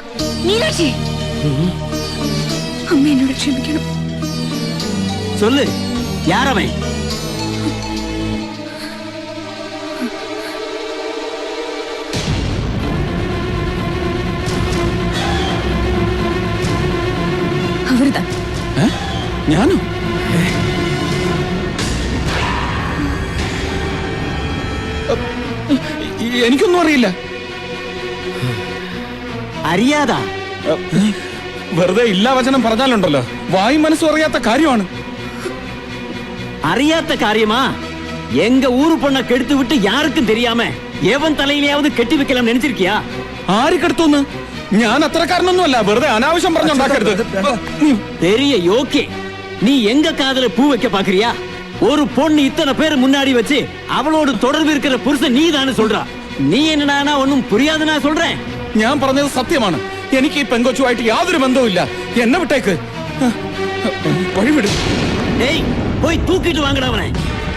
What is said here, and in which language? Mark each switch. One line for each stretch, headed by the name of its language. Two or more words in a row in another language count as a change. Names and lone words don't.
Tamil: மீனாட்சி, அம்மா என்னோட க்ஷமிக்கணும். சொல்லு, யார் அவன்? அவர்தான்.
Malayalam: ഞാനോ? എനിക്കൊന്നും അറിയില്ല. അറിയാതാ? വെറുതെ ഇല്ലാ വചനം പറഞ്ഞാലുണ്ടല്ലോ, വായും മനസ്സും അറിയാത്ത കാര്യമാണ്. അറിയാത്ത കാര്യமா?
Tamil: எங்க ஊரு பொண்ண கெடுத்து விட்டு யாருக்கும் தெரியாம எவன் தலையிலேயாவது கெட்டி வைக்கலாம் நினைச்சிருக்கியா?
Malayalam: ആര് കെടുത്തുന്ന്? ഞാൻ അത്രക്കാരനൊന്നുമല്ല. വെറുതെ അനാവശ്യം പറഞ്ഞുണ്ടാക്കരുത്.
Tamil: பெரிய யோக்கே, நீ எங்க காதல பூ வைக்க பாக்குறியா? ஒரு பொண்ணு இத்தனை பேர் முன்னாடி வச்சு அவளோட தொடர்பு இருக்கிற புருஷன் நீ தானே சொல்றா. நீ என்னடா ஒன்னும் புரியாதுன்னா சொல்றேன்.
Malayalam: ഞാൻ പറഞ്ഞത് സത്യമാണ്. എനിക്ക് ഈ പെങ്കൊച്ചുമായിട്ട് യാതൊരു ബന്ധവുമില്ല. എന്നെ വിട്ടേക്ക്. വഴിവിട്.
Tamil: டேய், போய் தூக்கிட்டு வாங்கடா அவனை.